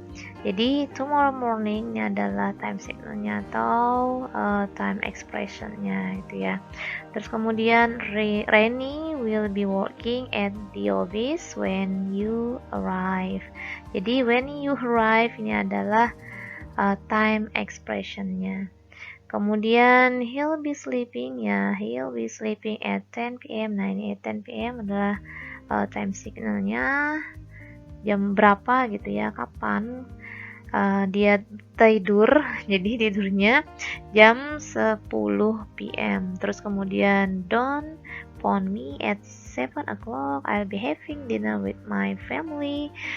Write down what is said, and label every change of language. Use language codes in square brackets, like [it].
[id] Jadi tomorrow morning ini adalah time signalnya atau time expressionnya itu ya. Terus kemudian [en] Reni will be working at the office when you arrive. [id] Jadi when you arrive ini adalah time expressionnya. [en] Kemudian he'll be sleeping ya, he'll be sleeping at 10 p.m. [id] Nah ini at 10 p.m. adalah time signalnya jam berapa gitu ya, kapan dia tidur. Jadi tidurnya jam 10 p.m. Terus kemudian [en] don't phone me at 7 o'clock, I'll be having dinner with my family.